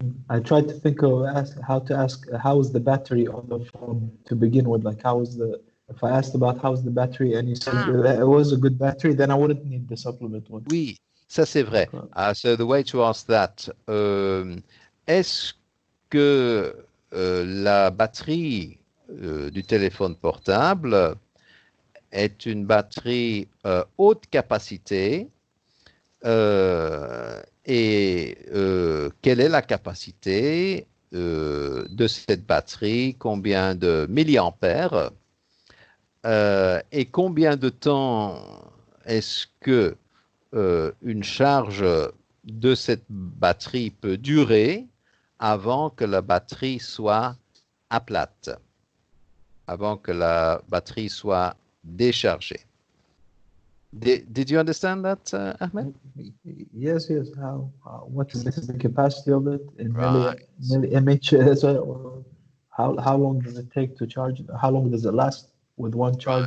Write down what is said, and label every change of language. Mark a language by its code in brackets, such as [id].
[en] I tried to think of how is the battery on the phone to begin with, like if I asked about how's the battery and you said it was a good battery, then I wouldn't need the supplement one. [fr] Oui, ça c'est vrai. [en] So the way to ask that, [fr] est-ce que la batterie du téléphone portable est une batterie haute capacité et quelle est la capacité de cette batterie, combien de milliampères et combien de temps est-ce que une charge de cette batterie peut durer avant que la batterie soit à plate, avant que la batterie soit déchargée. [en] Did you understand that, Ahmed? Yes. What is the capacity of it in Right. mAh? So how long does it take to charge? How long does it last with one charge?